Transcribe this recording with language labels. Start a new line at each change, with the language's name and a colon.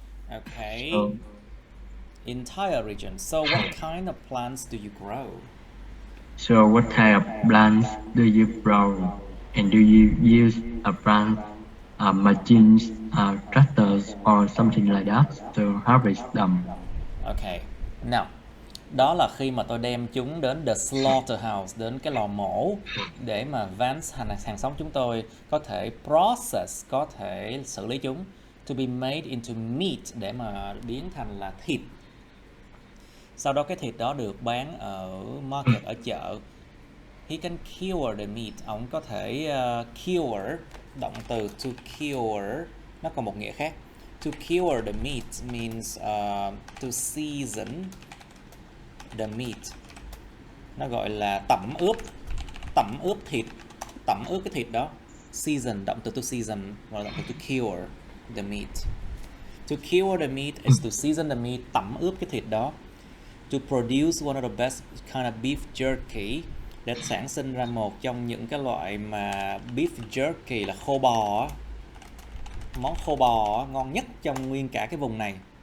English: Okay. Entire region. So what kind of plants do you grow? So what type of plants do you grow? And do you use a plant, machines, tractors or something like that to harvest them? Okay. Now,
Vietnamese: Đó là khi mà tôi đem chúng đến the slaughterhouse, đến cái lò mổ, để mà Vance hàng xóm chúng tôi có thể process, có thể xử lý chúng,
English: to be made into meat,
Vietnamese: để mà biến thành là thịt. Sau đó cái thịt đó được bán ở market, ở chợ.
English: He can cure the meat.
Vietnamese: Ông có thể cure, động từ to cure, nó còn một nghĩa khác.
English: To cure the meat means to season the meat.
Vietnamese: Nó gọi là tẩm ướp thịt, tẩm ướp cái thịt đó. Season, động từ to season, và động từ to cure the meat.
English: To cure the meat is to season the meat,
Vietnamese: tẩm ướp cái thịt đó.
English: To produce one of the best kind of beef jerky,
Vietnamese: để sản sinh ra một trong những cái loại mà beef jerky là khô bò, món khô bò ngon nhất trong nguyên cả cái vùng này.